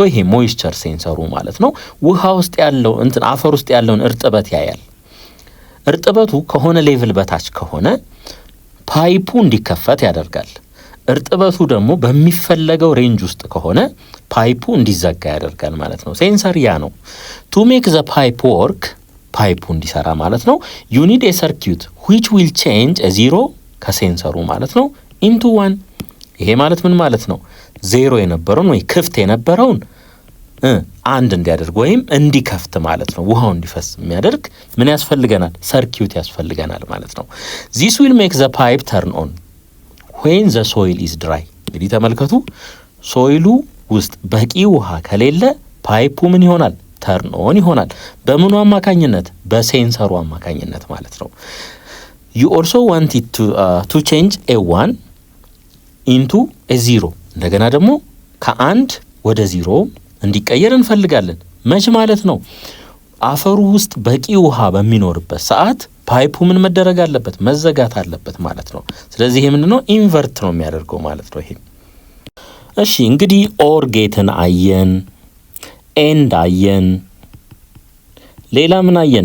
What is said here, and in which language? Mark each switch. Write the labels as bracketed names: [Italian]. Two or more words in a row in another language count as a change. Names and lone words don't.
[Amharic] ይሄ [English] moisture sensor [Amharic] ማለት ነው ውሃ ውስጥ ያለው አፈር ውስጥ ያለውን እርጥበት ያያል። እርጥበቱ ከሆነ ሌቭል በታች ከሆነ ፓይፑ እንዲከፈት ያደርጋል። እርጥበቱ ደግሞ በሚፈለገው ሬንጅ ውስጥ ከሆነ ፓይፑ እንዲዘጋ ያደርጋል ማለት ነው። ሴንሰር ያ ነው። [English] to make the pipe work፣ [Amharic] ፓይፑ እንዲሰራ ማለት ነው [English] you need a circuit which will change a 0 [Amharic] ከሴንሰሩ ማለት ነው into 1። ይሄ ማለት ምን ማለት ነው? ዜሮ የነበረውን ወይ ክፍት የነበረውን አንድ እንዲያደርግ ወይም እንዲከፍት ማለት ነው። ውሃው እንዲፈስ የሚያደርግ ምን ያስፈልገናል? ሰርኪዩት ያስፈልገናል ማለት ነው። [English] this will make the pipe turn on when the soil is dry። [Amharic] እንግዲህ ተመልከቱ፣ ሶይሉ ውስጥ በቂ ውሃ ከሌለ ፓይፑ ምን ይሆናል? [English] turn on [Amharic] ይሆናል። በምኑ አማካኝነት? በሴንሰሩ አማካኝነት ማለት ነው። [English] you also want it to change a 1 into a 0። [Amharic] እንደገና ደግሞ ከአንድ ወደ 0 እንዲቀየር እንፈልጋለን። መች ማለት ነው? አፈሩ ውስጥ በቂ ውሃ በሚኖርበት ሰዓት ፓይፑ ምን መደረግ አለበት? መዘጋት አለበት ማለት ነው። ስለዚህ ይሄ ምንድነው? ኢንቨርት ነው የሚያደርገው ማለት ነው ይሄ። እሺ እንግዲህ [English] OR gate [Amharic] አየን፣ ኤንድ አየን፣ ሌላ ምን አየን?